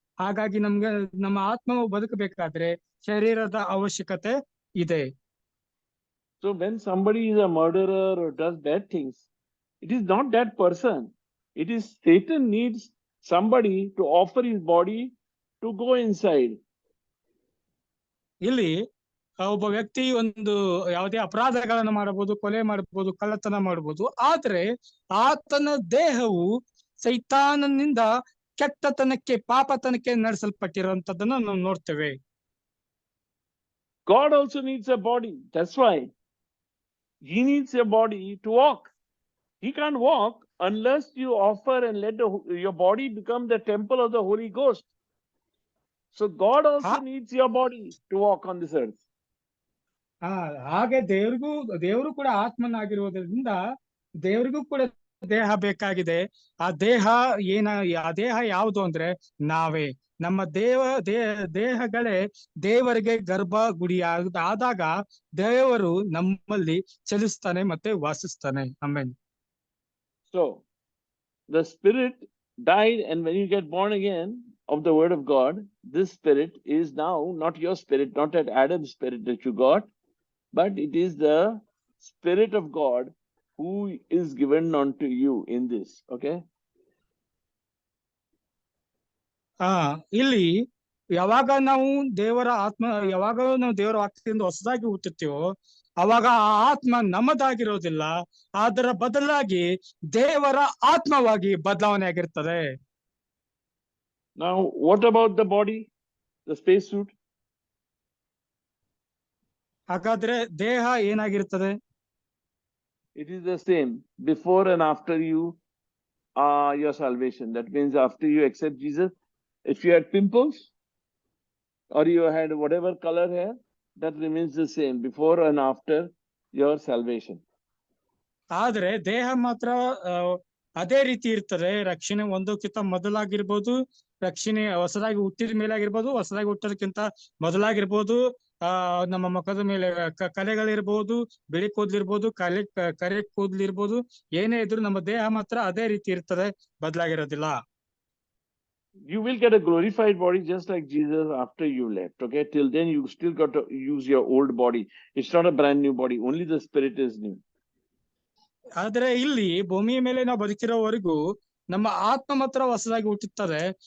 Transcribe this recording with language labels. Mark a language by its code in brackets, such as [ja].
[kn] ಹಾಗಾಗಿ ನಮ್ಮ ಆತ್ಮವು ಬದುಕಬೇಕಾದ್ರೆ ಶರೀರದ ಅವಶ್ಯಕತೆ ಇದೆ. [en] So when somebody is a murderer or does bad things, it is not that person. It is Satan needs somebody to offer his body to go inside. ಇಲ್ಲಿ ಒಬ್ಬ ವ್ಯಕ್ತಿ ಒಂದು ಯಾವುದೇ ಅಪರಾಧಗಳನ್ನು ಮಾಡಬಹುದು, ಕೊಲೆ ಮಾಡಬಹುದು, ಕಳ್ಳತನ ಮಾಡಬಹುದು. ಆದ್ರೆ ಆತನ ದೇಹವು ಸೈತಾನನಿಂದ ಕೆಟ್ಟತನಕ್ಕೆ, ಪಾಪತನಕ್ಕೆ ನಡೆಸಲ್ಪಟ್ಟಿರುವಂತದ್ದನ್ನ ನಾವು ನೋಡ್ತೇವೆ. God also needs a body. That's why he needs a body to walk. He can't walk unless you offer and let your body become the temple of the Holy Ghost. So God also needs your body to walk on this earth. [kn] ಹಾಗೆ ದೇವರು ಕೂಡ ಆತ್ಮನಾಗಿರುವುದರಿಂದ ದೇವರಿಗೂ ಕೂಡ ದೇಹ ಬೇಕಾಗಿದೆ. ಆ ದೇಹ ಯಾವುದು ಅಂದ್ರೆ ನಾವೇ. ನಮ್ಮ ದೇಹಗಳೇ ದೇವರಿಗೆ ಗರ್ಭ ಗುಡಿ ಆದಾಗ ದೇವರು ನಮ್ಮಲ್ಲಿ ಚಲಿಸ್ತಾನೆ ಮತ್ತೆ ವಾಸಿಸ್ತಾನೆ. ಆಮೇಲೆ [en] So the spirit died, and when you get born again of the word of God, this spirit is now not your spirit, not that Adam's spirit that you got, but it is the Spirit of God who is given unto you in this. Okay? [kn] ಇಲ್ಲಿ ಯಾವಾಗ ನಾವು ದೇವರ ವಾಕ್ಯದಿಂದ ಹೊಸದಾಗಿ ಹುಟ್ಟುತ್ತೀವೋ ಅವಾಗ ಆ ಆತ್ಮ ನಮ್ಮದಾಗಿರೋದಿಲ್ಲ, ಅದರ ಬದಲಾಗಿ ದೇವರ ಆತ್ಮವಾಗಿ ಬದಲಾವಣೆ ಆಗಿರ್ತದೆ. [en] Now, what about the body, the spacesuit? [kn] ಹಾಗಾದ್ರೆ ದೇಹ ಏನಾಗಿರ್ತದೆ? [en] It is the same before and after your salvation. That means after you accept Jesus, if you had pimples or you had whatever color hair, that remains the same before and after your salvation. [kn] ಆದ್ರೆ ದೇಹ ಮಾತ್ರ ಅದೇ ರೀತಿ ಇರ್ತದೆ. ರಕ್ಷಣೆ ಒಂದಕ್ಕಿಂತ ಮೊದಲಾಗಿರ್ಬೋದು, ರಕ್ಷಣೆ ಹೊಸದಾಗಿ ಹುಟ್ಟಿದ ಮೇಲೆ ಆಗಿರ್ಬೋದು, ಹೊಸದಾಗಿ ಹುಟ್ಟೋದಕ್ಕಿಂತ ಮೊದಲಾಗಿರ್ಬೋದು, ನಮ್ಮ ಮುಖದ ಮೇಲೆ ಕಲೆಗಳಿರ್ಬೋದು, ಬಿಳಿ ಕೂದ್ಲಿರ್ಬೋದು, ಕರೆ ಕೂದ್ಲಿರ್ಬೋದು, ಏನೇ ಇದ್ರು ನಮ್ಮ ದೇಹ ಮಾತ್ರ ಅದೇ ರೀತಿ ಇರ್ತದೆ, ಬದಲಾಗಿರೋದಿಲ್ಲ. [en] You will get a glorified body just like Jesus after you left. Okay, till then you still got to use your old body. It's not a brand new body, only the spirit is new. [kn] ಆದ್ರೆ ಇಲ್ಲಿ ಭೂಮಿಯ ಮೇಲೆ ನಾವು ಬದುಕಿರೋವರೆಗೂ ನಮ್ಮ ಆತ್ಮ ಮಾತ್ರ ಹೊಸದಾಗಿ ಹುಟ್ಟುತ್ತದೆ.